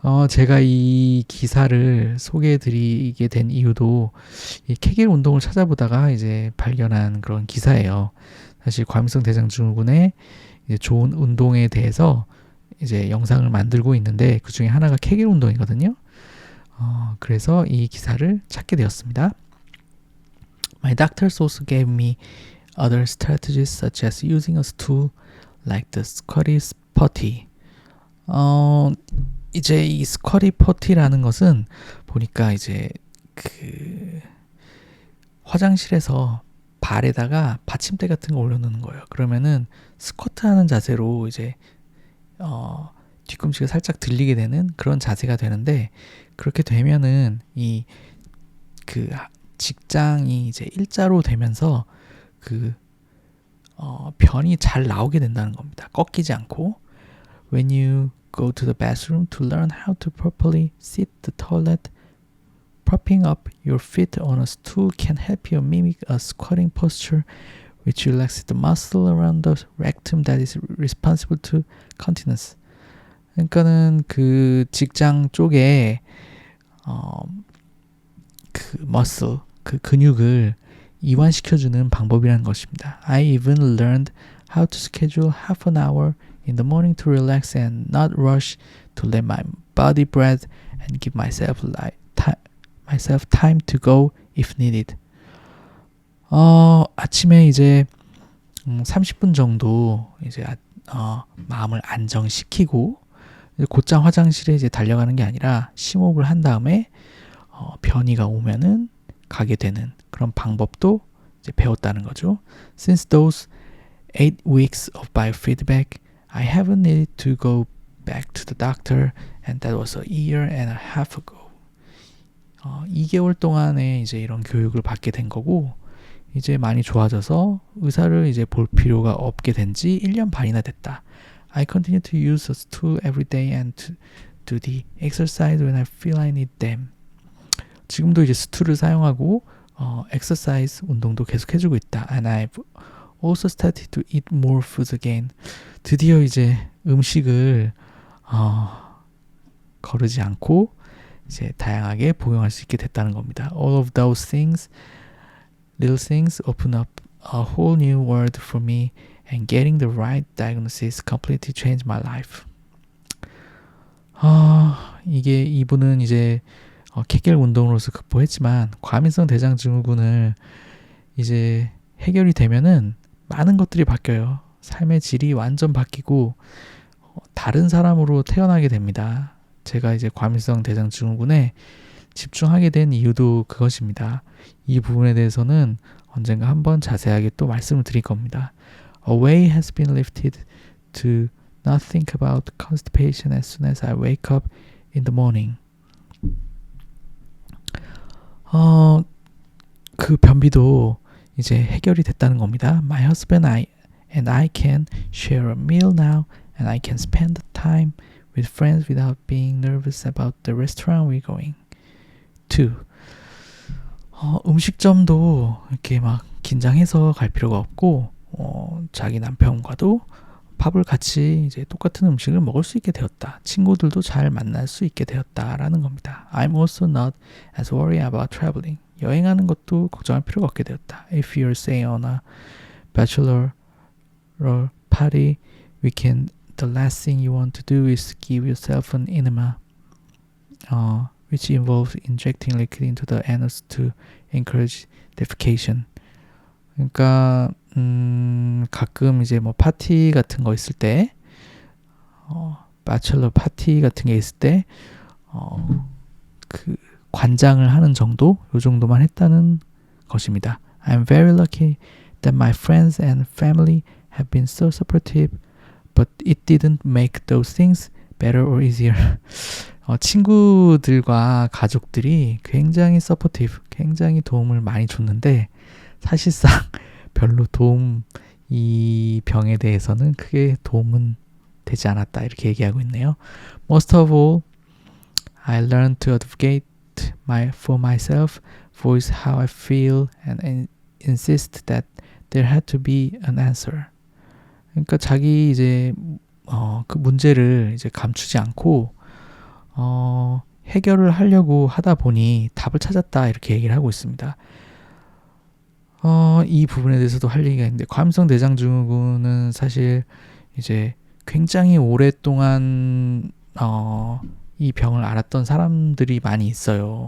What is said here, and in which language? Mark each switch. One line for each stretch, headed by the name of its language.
Korean: 제가 이 기사를 소개해드리게 된 이유도 이 케겔 운동을 찾아보다가 이제 발견한 그런 기사예요. 사실 과민성 대장증후군의 이제 좋은 운동에 대해서 이제 영상을 만들고 있는데 그 중에 하나가 케겔 운동이거든요. 그래서 이 기사를 찾게 되었습니다.
English: My doctors also gave me other strategies such as using a stool like the Scottish potty.
Korean: 이제 이 스쿼티 퍼티라는 것은 보니까 이제 그 화장실에서 발에다가 받침대 같은 거 올려놓는 거예요. 그러면은 스쿼트하는 자세로 이제 뒤꿈치가 살짝 들리게 되는 그런 자세가 되는데, 그렇게 되면은 이 그 직장이 이제 일자로 되면서 그 변이 잘 나오게 된다는 겁니다. 꺾이지 않고.
English: When you go to the bathroom to learn how to properly sit the toilet, propping up your feet on a stool can help you mimic a squatting posture, which relaxes the muscle around the rectum that is responsible to continence.
Korean: 그러니까는 그 직장 쪽에 그 muscle, 그 근육을 이완시켜주는 방법이라는 것입니다.
English: I even learned how to schedule half an hour in the morning to relax and not rush, to let my body breathe and give myself time to go if needed.
Korean: 아침에 이제 30분 정도 이제 마음을 안정시키고 곧장 화장실에 이제 달려가는 게 아니라 심호흡을 한 다음에 변이가 오면은 가게 되는 그런 방법도 이제 배웠다는 거죠.
English: Since those 8 weeks of biofeedback, I haven't needed to go back to the doctor, and that was a year and a half ago.
Korean: 2개월 동안에 이제 이런 교육을 받게 된 거고, 이제 많이 좋아져서 의사를 이제 볼 필요가 없게 된 지 1년 반이나 됐다.
English: I continue to use a stool every day and to do the exercise when I feel I need them.
Korean: 지금도 이제 스툴을 사용하고 exercise 운동도 계속 해주고 있다.
English: And I've also started to eat more foods again.
Korean: 드디어 이제 음식을 거르지 않고 이제 다양하게 복용할 수 있게 됐다는 겁니다.
English: All of those things, little things, open up a whole new world for me and getting the right diagnosis completely changed my life.
Korean: 이게 이분은 이제 케겔 운동으로서 극복했지만 과민성 대장 증후군을 이제 해결이 되면은 많은 것들이 바뀌어요. 삶의 질이 완전 바뀌고 다른 사람으로 태어나게 됩니다. 제가 이제 과민성 대장 증후군에 집중하게 된 이유도 그것입니다. 이 부분에 대해서는 언젠가 한번 자세하게 또 말씀을 드릴 겁니다.
English: A way has been lifted to not think about constipation as soon as I wake up in the morning.
Korean: 그 변비도 이제 해결이 됐다는 겁니다.
English: My husband and I can share a meal now and I can spend the time with friends without being nervous about the restaurant we're going to.
Korean: 음식점도 이렇게 막 긴장해서 갈 필요가 없고 자기 남편과도 밥을 같이 이제 똑같은 음식을 먹을 수 있게 되었다. 친구들도 잘 만날 수 있게 되었다라는 겁니다.
English: I'm also not as worried about traveling.
Korean: 여행하는 것도 걱정할 필요가 없게 되었다.
English: If you're staying on a bachelor party weekend, the last thing you want to do is give yourself an enema, which involves injecting liquid into the anus to encourage defecation.
Korean: 그러니까 가끔 이제 뭐 파티 같은 거 있을 때, 바첼러 파티 같은 게 있을 때, 그 관장을 하는 정도, 요 정도만 했다는 것입니다.
English: I'm very lucky that my friends and family have been so supportive, but it didn't make those things better or easier.
Korean: 친구들과 가족들이 굉장히 서포티브, 굉장히 도움을 많이 줬는데 사실상 별로 이 병에 대해서는 크게 도움은 되지 않았다 이렇게 얘기하고 있네요.
English: Most of all, I learned to advocate for myself, voice how I feel, and insist that there had to be an answer.
Korean: 그러니까 자기 이제 그 문제를 이제 감추지 않고 해결을 하려고 하다 보니 답을 찾았다 이렇게 얘기를 하고 있습니다. 이 부분에 대해서도 할 얘기가 있는데 과민성 대장 증후군은 사실 이제 굉장히 오랫동안 이 병을 앓았던 사람들이 많이 있어요.